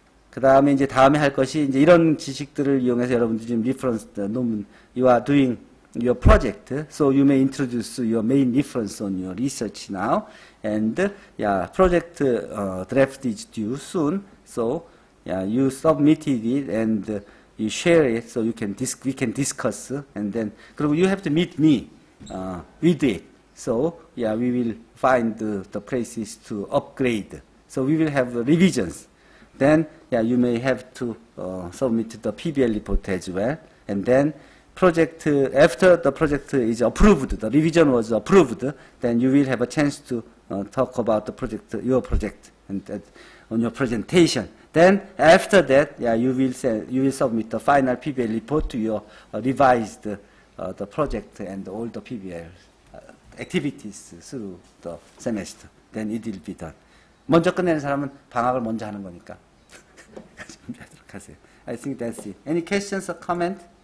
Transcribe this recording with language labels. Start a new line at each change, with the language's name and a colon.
Korean: 그 다음에 이제 다음에 할 것이 이제 이런 지식들을 이용해서 여러분들이 지금
English: reference
Korean: 논문,
English: you are doing your project, so you may introduce your main reference on your research now, and project draft is due soon, so you submitted it and you share it, so we can discuss, and then
Korean: 그리고
English: you have to meet me with it. So we will find the places to upgrade. So we will have revisions. Then you may have to submit the PBL report as well. And then after the project is approved, the revision was approved, then you will have a chance to talk about your project, and on your presentation. Then after that, you will submit the final PBL report to your revised the project and all the PBL activities through the semester. Then it will be done.
Korean: 먼저 끝내는 사람은 방학을 먼저 하는 거니까 준비하도록 하세요.
English: I think that's it. Any questions or comment?